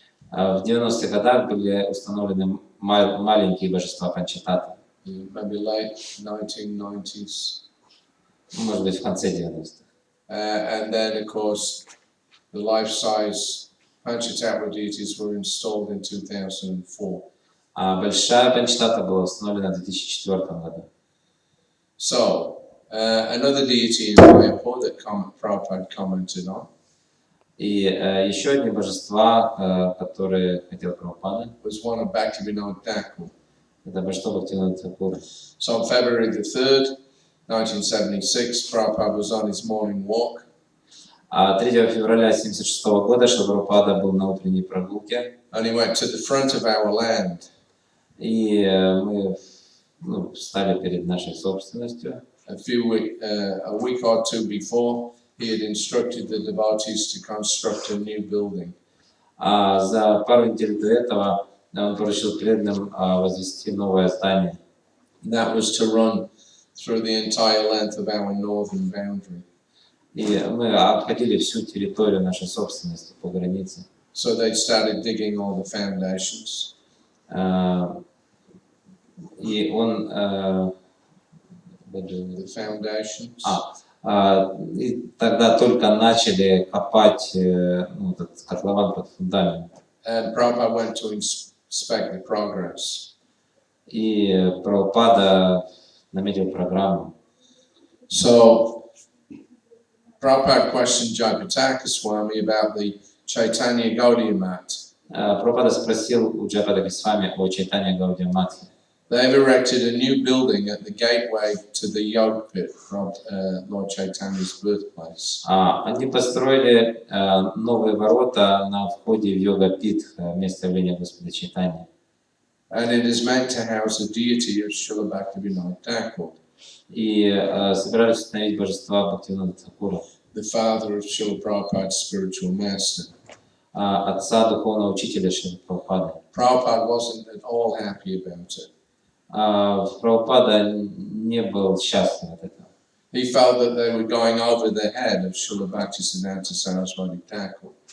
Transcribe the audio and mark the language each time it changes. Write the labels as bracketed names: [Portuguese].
[Russian] В 90-х годах были установлены маленькие божества Панчататвы. [English] Maybe late 1990s. [Russian] Может быть, в конце 90-х. [English] And then, of course, the life-size Panchatattva deities were installed in 2004. [Russian] А большая Панчататва была установлена в 2004 году. [English] So, another deity in Mayapur that Prabhupada commented on. [Russian] И еще одни божества, которые хотел Прабхупада, [English] was one of Bhaktivinoda Thakur. [Russian] это божество Бхактивинода Thakura. [English] So on February the 3rd, 1976, Prabhupada was on his morning walk. [Russian] 3 февраля 1976 года Шрила Прабхупада был на утренней прогулке. [English] And he went to the front of our land. [Russian] И мы встали перед нашей собственностью. [English] A week or 2 before, he had instructed the devotees to construct a new building. [Russian] За пару недель до этого он поручил преданным возвести новое здание. [English] And that was to run through the entire length of our northern boundary. [Russian] И мы обходили всю территорию нашей собственности по границе. [English] So they started digging all the foundations. [Russian] И он [English] The foundations. [Russian] И тогда только начали копать этот котлован под фундамент. [English] And Prabhupada went to inspect the progress. [Russian] И Прабхупада наметил программу. [English] So Prabhupada questioned Jayapataka Swami about the Chaitanya Gaudiya Mat. [Russian] Прабхупада спросил у Джайапатаки Госвами о Чайтанья Гаудия Матхе. [English] They've erected a new building at the gateway to the Yog Pit from Lord Chaitanya's birthplace. [Russian] Они построили новые ворота на входе в Йога-Пит, место явления Господа Чайтаньи. [English] And it is meant to house the deity of Srila Bhaktivinoda Thakur. [Russian] И собирались установить божества Бхактивинода Thakura, [English] the father of Srila Prabhupada's spiritual master. [Russian] Отца духовного учителя Шрилы Прабхупады. [English] Prabhupada wasn't at all happy about it. [Russian] Прабхупада не был счастлив от этого. [English] He felt that they were going over the head of Srila Bhaktisiddhanta Saraswati Thakur.